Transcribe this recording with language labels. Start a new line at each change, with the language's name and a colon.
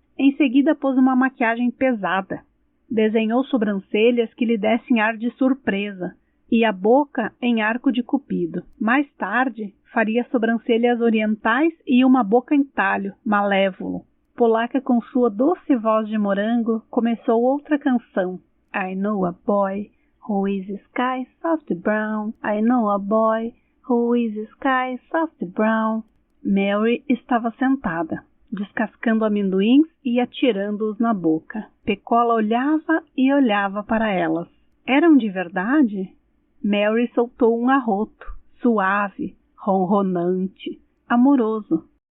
Portuguese: Em seguida pôs uma maquiagem pesada. Desenhou sobrancelhas que lhe dessem ar de surpresa e a boca em arco de cupido. Mais tarde, faria sobrancelhas orientais e uma boca em talho, malévolo. Polaca, com sua doce voz de morango, começou outra canção.
English: I know a boy who is sky soft brown. I know a boy who is sky soft brown.
Portuguese: Mary estava sentada, descascando amendoins e atirando-os na boca. Pecola olhava e olhava para elas. Eram de verdade? Mary soltou um arroto, suave, ronronante, amoroso.